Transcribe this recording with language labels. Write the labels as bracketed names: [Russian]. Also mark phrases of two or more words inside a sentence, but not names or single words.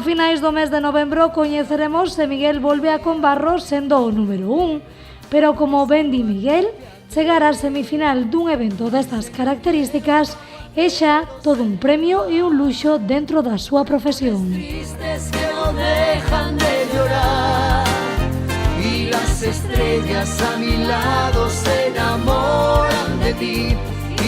[Galician] A finais do mes de novembro coñeceremos se Miguel volve a Combarro sendo o número 1, pero como ben di Miguel, chegar á semifinal dun evento destas características é xa todo un premio e un luxo dentro da súa profesión. [Spanish] Tristes que no dejan de llorar y las estrellas a mi lado se enamoran de ti.